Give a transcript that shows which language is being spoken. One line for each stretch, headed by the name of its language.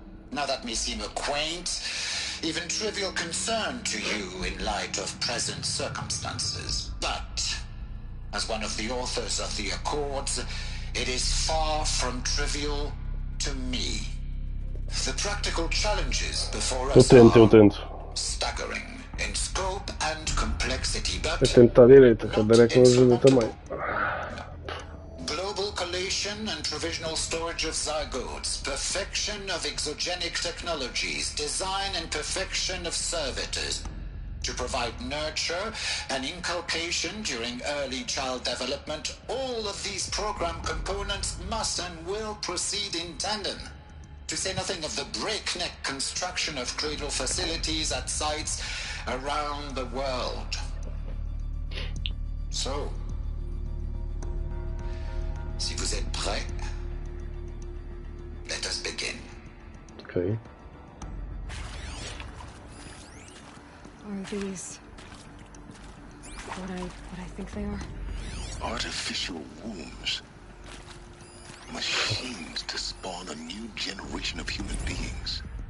English: Now that may seem a quaint, even trivial concern to you in light of present circumstances, but as one of the authors of the Accords, it is far from trivial to me. The practical challenges before us are staggering in scope and complexity, but
Portuguese: tentar direita, que a direita não ajuda também.
English: global collation and provisional storage of zygotes, perfection of exogenic technologies, design and perfection of servitors to provide nurture and inculcation during early child development. All of these program components must and will proceed in tandem. To say nothing of the breakneck construction of cradle facilities at sites around the world. So,
French: si vous êtes prêts,
English: let us begin. Okay. Are these what I think they are? Artificial wombs. Machines to spawn a new generation of human beings.